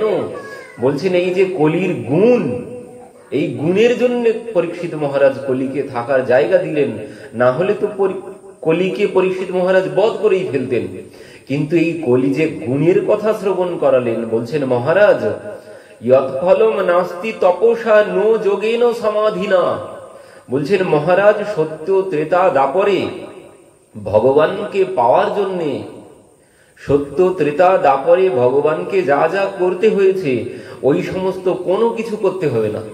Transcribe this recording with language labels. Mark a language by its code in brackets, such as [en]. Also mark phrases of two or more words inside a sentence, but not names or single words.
[bn] বলছেন এই যে কলির গুণ, এই গুণের জন্য পরীক্ষিত মহারাজ কলিকে থাকার জায়গা দিলেন। না হলে তো কলিকে পরীক্ষিত মহারাজ বধ করেই ফেলতেন। কিন্তু এই কলি যে গুণের কথা শ্রবণ করালেন, বলছেন মহারাজ [sa] যৎ ফলম নাস্তি তপসা নো যোগেন সমাধিনা। [bn] বলছেন মহারাজ সত্য ত্রেতা দাপরে ভগবানকে পাওয়ার জন্যে, সত্য ত্রেতা দাপরে ভগবানকে যা যা করতে হয়েছে ওই সমস্ত কোনো কিছু করতে হবে না।